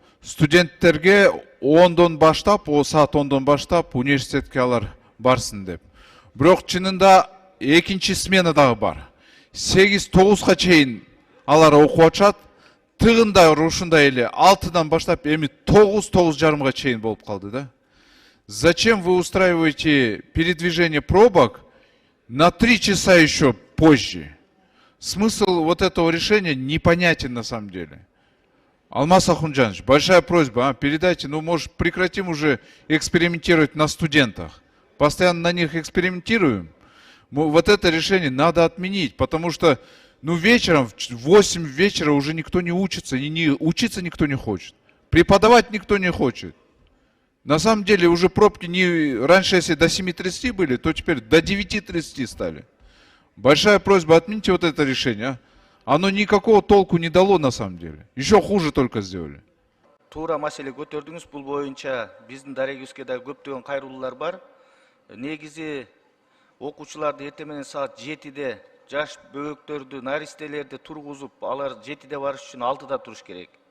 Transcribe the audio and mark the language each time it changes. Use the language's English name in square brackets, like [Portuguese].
[Kyrgyz] Студенттерге 10-дон баштап, саат 10-дон баштап университетке алар барсын деп. Бирок чынында экинчи смена дагы бар. 8-9га чейин алар окуп атышат. Тыгында ушундай эле 6-дан баштап эми 9-9:30га чейин болуп калды да. [Russian] Зачем вы устраиваете передвижение пробок на 3 часа еще позже? Смысл вот этого решения непонятен на самом деле. Алмаз Ахунжанович, большая просьба, передайте, может прекратим уже экспериментировать на студентах. Постоянно на них экспериментируем. Вот это решение надо отменить, потому что вечером, в 8 вечера уже никто не учится, и учиться никто не хочет. Преподавать никто не хочет. На самом деле уже пробки раньше, если до 7:30 были, то теперь до 9:30 стали. Большая просьба, отмените вот это решение. Оно никакого толку не дало на самом деле. Еще хуже только сделали. [Kyrgyz] Туура маселе көтөрдүңүз, бул боюнча биздин дарегибизге да көптөгөн кайрылуулар бар. Негизи окуучуларды эртең менен саат 7-де жаш бөбөктөрдү, наристелерди тургузуп, алар 7-де барыш үчүн 6-да туруш керек.